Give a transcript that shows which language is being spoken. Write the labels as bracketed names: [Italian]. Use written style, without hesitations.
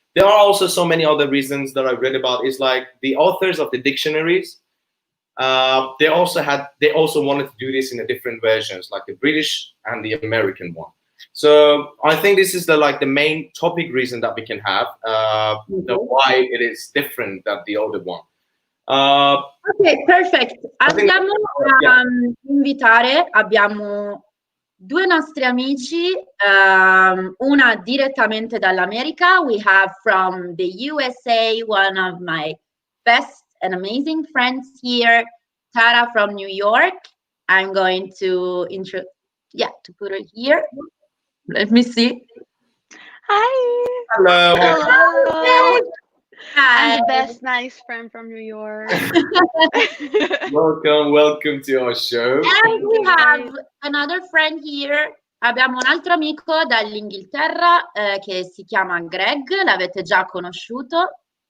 [English] There are also so many other reasons that I read about. Is like the authors of the dictionaries. They also wanted to do this in a different versions, like the British and the American one. So I think this is the main topic reason that we can have why it is different than the other one. [Italian] Ok, perfetto. Andiamo a invitare, abbiamo due nostri amici, una direttamente dall'America. [English] We have from the USA one of my best and amazing friends here, Tara from New York. I'm going to to put her here. Let me see. Hi. Hello. Hello. Hi. I'm the best nice friend from New York. Welcome to our show. And we have another friend here. [Italian] Abbiamo un altro amico dall'Inghilterra che si chiama Greg, l'avete già conosciuto.